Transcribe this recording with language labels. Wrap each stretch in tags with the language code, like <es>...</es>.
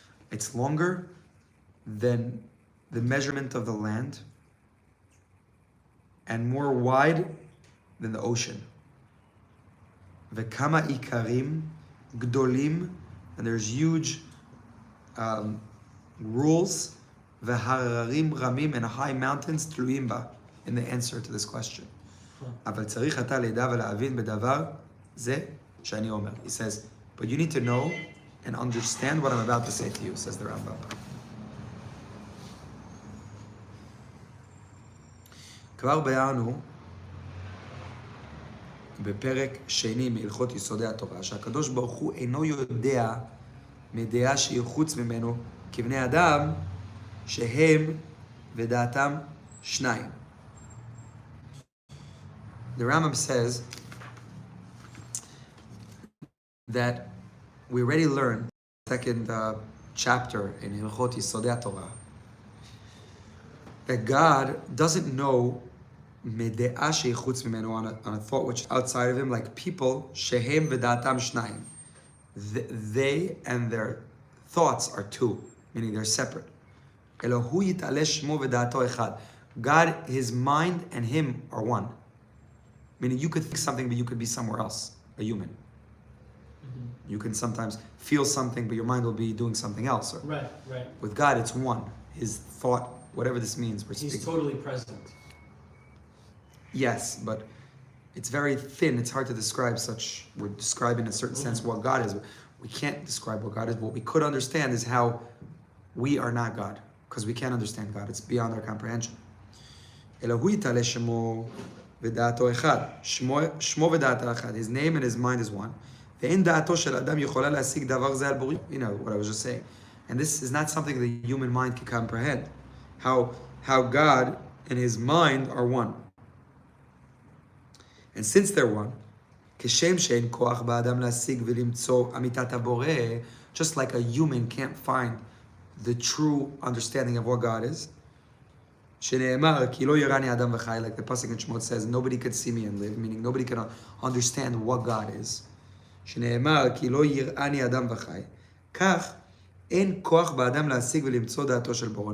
<en>It's longer than the measurement of the land and more wide than the ocean.</en> <he>V'kama ikarim gdolim,</he> <en>and there's huge rules,</en> <he>v'hararim ramim,</he> <en>and high mountains</en> <he>tluim ba,</he> <en>in the answer to this question.</en> <he>אבל צריך אתה לדע ולהבין בדבר זה שאני אומר.</he> <en>He says, but you need to know and understand what I'm about to say to you, says the Rambam.</en> <he>כבר ביארנו בפרק שני מהלכות יסודי התורה, שהקדוש ברוך הוא אינו יודע מדעה שהיא חוץ ממנו כבני אדם שהם ודעתם שניים.</he> <en>The Rambam says that we already learned the second chapter in Hilchot Yisodei Torah that God doesn't know</en> <he>מדעה שהיא חוץ ממנו</he> <en>on a thought which is outside of him, like people</en> <he>שהם ודעתם שניים.</he> <en>They and their thoughts are two, meaning they're separate.</en> <he>אלא הוא יתעלה שמו ודעתו אחד.</he> <en>God, his mind and him are one. Meaning you could think something, but you could be somewhere else, a human. You can sometimes feel something, but your mind will be doing something else. Right. With God, it's one. His thought, whatever this means. He's totally present. Yes, but it's very thin. It's hard to describe we're describing in a certain sense what God is. We can't describe what God is. What we could understand is how we are not God, because we can't understand God. It's beyond our comprehension.</en> <he>אלא הוא יתעלה שמו ודעתו אחד. שמו ודעתו אחד.</he> <en>His name and his mind is one.</en> <he>ואין דעתו של אדם יכולה להשיג דבר זה על בוריו.</he> <en>You know what I was just saying. And this is not something the human mind can comprehend. How God and his mind are one. And since they're one,</en> <he>כשם שאין כוח באדם להשיג ולמצוא אמיתת הבורא,</he> <en>just like a human can't find the true understanding of what God is.</en> <he>שנאמר, כי לא יראני אדם וחי,</he> <en>like the pasuk in Shemot says, nobody could see me and live, meaning nobody can understand what God is.</en> <he>שנאמר, כי לא יראני אדם וחי. כך, אין כוח באדם להשיג ולמצוא דעתו של בורא.</he>